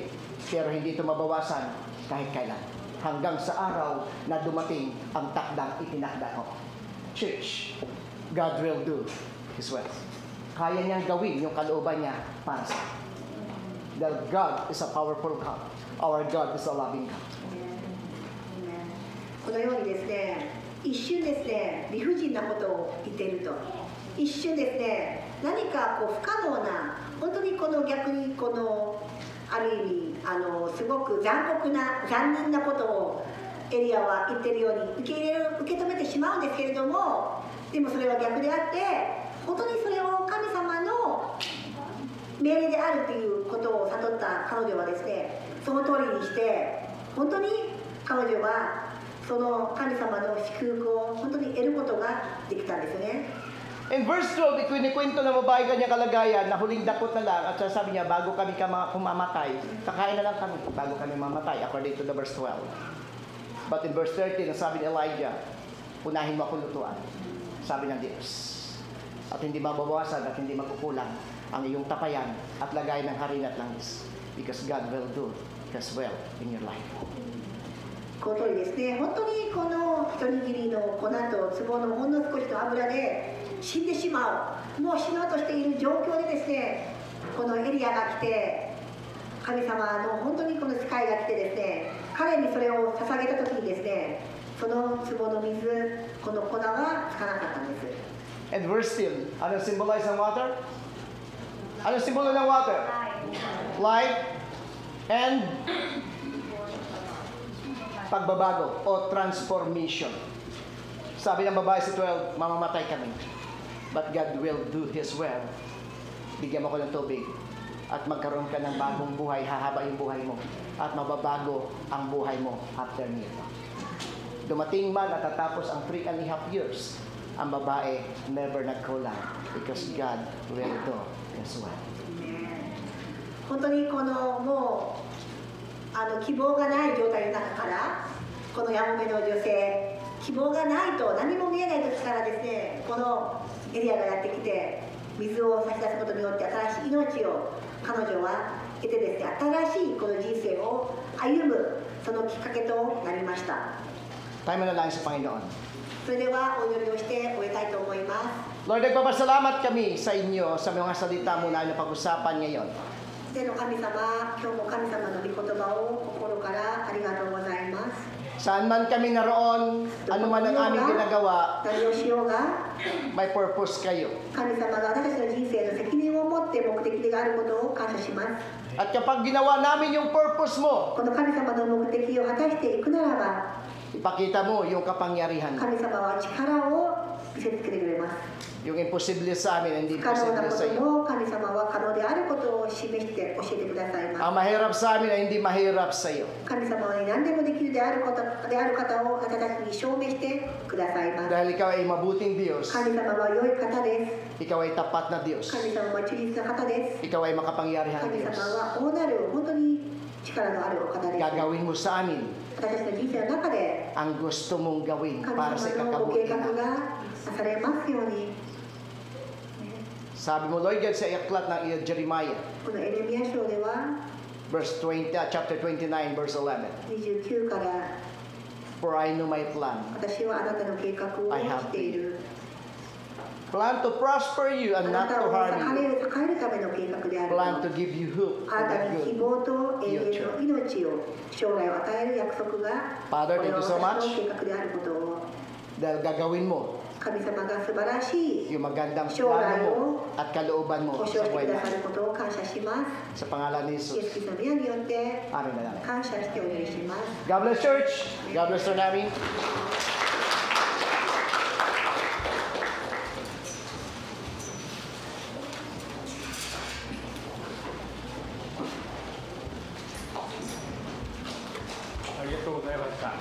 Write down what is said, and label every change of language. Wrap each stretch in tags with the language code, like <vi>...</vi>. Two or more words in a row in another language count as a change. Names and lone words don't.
<tl>Pero hindi ito mabawasan kahit kailan. Hanggang sa araw na dumating ang takdang itinakda ko.</tl> <en>Church, God will do His will.</en> <tl>Kaya niyang gawin yung kalooban niya para sa akin.</tl> <en>That God is a powerful God. Our God is a loving God.</en> <ja>このようにですね、一瞬ですね、理不尽なことを言っていると、一瞬ですね、何かこう不可能な、本当にこの逆にこのある意味すごく残忍なことをエリアは言っているように受け止めてしまうんですけれども、でもそれは逆であって、本当にそれを神様の命令であるということを悟った彼女はですね、その通りにして本当に彼女はその神様の祝福を本当に得ることができたんですよね。</ja> <en>In verse 12,</en> <tl>ikinikwento ng babae kanyang kalagayan na huling dakot na lang at sabi niya, bago kami kumamatay, kakain na lang kami bago kami mamatay,</tl> <en>according to the verse 12. But in verse 13,</en> <tl>sabi ni Elijah, unahin mo akong lutuan. Sabi ng Diyos. At hindi mababawasan at hindi makukulang ang iyong tapayan at lagay ng harina at langis.</tl> <en>Because God will do His will in your life.</en> <ja>この通りですね、本当にこの一握りの粉と壺のほんの少しの油で死んでしまう、もう死のうとしている状況でですね、このエリアが来て、神様の本当にこの使いが来てですね、彼にそれを捧げた時にですね、その壺の水、この粉はつかなかったんです。</ja> <en>And verse 10, ano symbolize ng water?</en> <tl>Ano simbolo ng water?</tl> <en>Life and</en> <tl>pagbabago o</tl> <en>transformation.</en> <tl>Sabi ng babae sa 12, mamamatay kami.</tl> <en>But God will do His will.</en> <tl>Bigyan mo ko ng tubig at magkaroon ka ng bagong buhay, hahaba yung buhay mo at mababago ang buhay mo after nito. Dumating man at tatapos ang 3.5 years, ang babae never nagkulang</tl> <en>because God will do His will.</en> <ja>本当にこのもう希望がない状態の中からこのやもめの女性、希望がないと何も見えない時からですね、このエリアがやってきて水を差し出すことによって新しい命を彼女は得てですね、新しいこの人生を歩むそのきっかけとなりました。</ja> <tl>Tayo na lang sa Panginoon.</tl> <ja>それではお祈りをして終えたいと思います。</ja> <tl>Lord, nagpapasalamat kami sa inyo sa mga salita mo na napag-usapan ngayon.</tl> <ja>天の神様、今日も神様の御言葉を心からありがとうございます。</ja> <tl>Saan man kami naroon, ano man ang aming ginagawa,</tl> <ja>何をしようが、</ja> <tl>may purpose kayo.</tl> <ja>神様が私たちの人生の責任を持って目的があることを感謝します。</ja> <tl>At kapag ginawa namin yung purpose mo,</tl> <ja>この神様の目的を果たしていくならば、</ja> <tl>Ipakita mo yung kapangyarihan mo.</tl> <ja>神様は力を見せつけてくれます。</ja> <tl>Yung imposible sa amin, hindi</tl> <ja>不可能な</ja> <tl>imposible</tl> <ja>こ</ja> <tl>sa</tl> <ja>と</ja> <tl>iyo.</tl> <ja>も神様は可能であることを示して教えてくださいます。</ja> <tl>Ang mahirap sa amin ay hindi mahirap sa iyo.</tl> <ja>神様に何でもできるであることである方を私たちに証明してくださいます。</ja> <tl>Dahil ikaw ay mabuting Diyos,</tl> <ja>神様は良い方です。</ja> <tl>ikaw ay tapat na Diyos,</tl> <ja>神様は忠実な方です。</ja> <tl>ikaw ay makapangyarihan</tl> <ja>神</ja> <tl>Diyos.</tl> <ja>様は大なる本当に力のあるお方です。</ja> <tl>Gagawin mo sa amin</tl> <ja>私たちの人生の中で</ja> <tl>ang gusto mong gawin</tl> <ja>神</ja> <tl>para sa</tl> <ja>様のご計</ja> <tl>ikakabuti</tl> <ja>画</ja> <tl>na.</tl> <ja>がなされますように。</ja> <tl>Sabi mo, Lord, yan sa aklat ng Jeremiah,</tl> <ja>このエレミヤ書では</ja> <en>chapter 29, verse 11.</en> <ja>29 から</ja> <en>For I know my plan.</en> <ja>私はあなたの計画をしている。</ja> <en>Plan to prosper you</en> <ja>あ</ja> <en>and</en> <ja>な</ja> <en>not</en> <ja>た</ja> <en>to</en> <ja>を</ja> <en>harm</en> <ja>栄</ja> <en>you.</en> <ja>えるための計画である。</ja> <en>Plan to give you hope</en> <ja>あ</ja> <en>for</en> <ja>なた</ja> <en>the</en> <ja>に希</ja> <en>good.</en> <ja>望と永遠の命を将来を与える約束が</ja> <en>Father,</en> <ja>これ</ja> <en>thank</en> <ja>は</ja> <en>you so</en> <ja>私</ja> <en>much.</en> <ja>の計画であることを</ja> <tl>Dahil gagawin mo</tl> <ja>神様が素晴らしい</ja> <tl>yung magandang</tl> <ja>将来</ja> <tl>plano mo</tl> <ja>を</ja> <tl>at kalooban mo</tl> <ja>保証</ja> <tl>sa</tl> <ja>して</ja> <tl>buhay</tl> <ja>くださ</ja> <tl>natin.</tl> <ja>ることを感謝します。</ja> <tl>Sa pangalan ni</tl> <ja>イエス</ja> <tl>Jesus.</tl> <ja>キリストの皆によって</ja> <tl>Amen na namin.</tl> <ja>感謝してお祈りします。</ja> <en>God bless church. God bless our namin. Thank you.</en>